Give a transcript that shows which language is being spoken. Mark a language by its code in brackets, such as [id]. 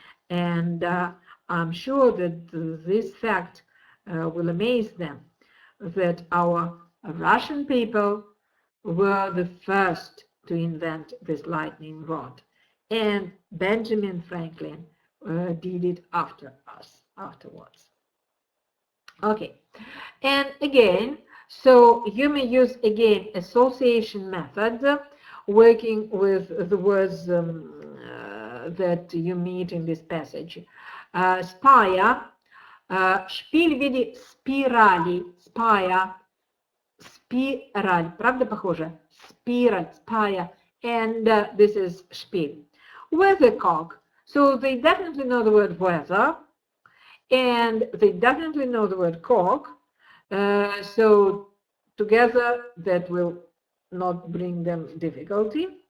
[en] And I'm sure that this fact will amaze them, that our Russian people were the first to invent this lightning rod, and Benjamin Franklin did it afterwards. Okay, and again, so you may use again association method, working with the words that you meet in this passage. [ru] Spire, шпиль в виде спирали, spire, спираль, правда похоже? Спираль, spire, [en] and this is [ru] шпиль. [en] Weathercock, so they definitely know the word weather, and they definitely know the word cock, so together that will not bring them difficulty.